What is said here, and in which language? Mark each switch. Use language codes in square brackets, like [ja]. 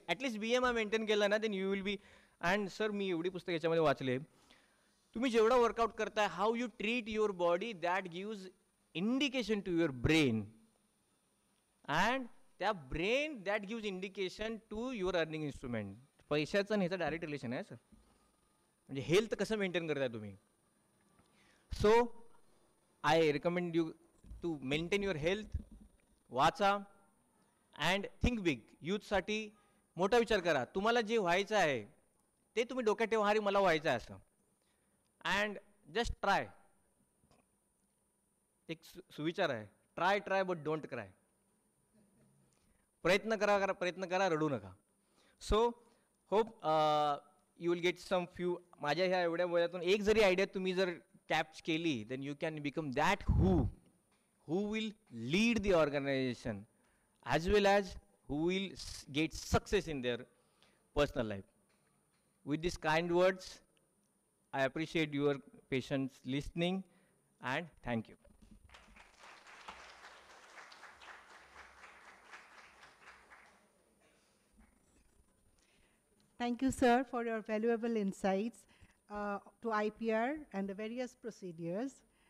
[en] At least BMI maintain केलं ना, then you will be. And sir [mr] मी एवढी पुस्तक याच्यामध्ये वाचले, तुम्ही जेवढा वर्कआउट करताय, [en] How you treat your body, that gives indication to your brain, and त्या brain that gives indication to your earning instrument. [mr] पैशाचं आणि ह्याचं डायरेक्ट रिलेशन आहे सर. म्हणजे हेल्थ कसं मेंटेन करताय तुम्ही. [en] So I recommend you to maintain your health. [mr] वाचा [en] And think big. [mr] यूथसाठी मोठा विचार करा. तुम्हाला जे व्हायचं आहे ते तुम्ही डोक्यात ठेवा, अरे मला व्हायचं आहे असं. [en] And just try. [mr] एक सुविचार आहे, [en] Try but don't cry. [mr] प्रयत्न करा, रडू नका. [en] So hope you will get some few. [mr] माझ्या ह्या एवढ्या वेळातून एक जरी आयडिया तुम्ही जर कॅप्च केली, [en] Then you can become that who will lead the organization as well as who will get success in their personal life. With these kind words, I appreciate your patience listening and thank you. Thank you, sir, for your valuable insights to IPR and the various procedures.